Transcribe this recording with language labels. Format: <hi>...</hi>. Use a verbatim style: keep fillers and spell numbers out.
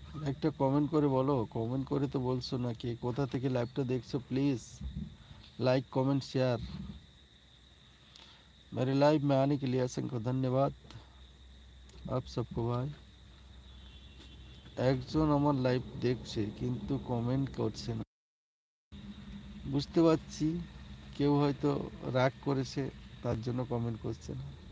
<bn>একটা কমেন্ট করে বলো, কমেন্ট করে তো বলছো না কে কোথা থেকে লাইভটা দেখছো।</bn> <en>Please like comment share.</en> <hi>मेरे लाइव में आने के लिए असंख्य धन्यवाद आप सबको।</hi> <bn>भाई একজন আমার লাইভ দেখছে কিন্তু কমেন্ট করছে না, বুঝতে পারছি কেউ হয়তো রাগ করেছে তার জন্য কমেন্ট করছে না।</bn>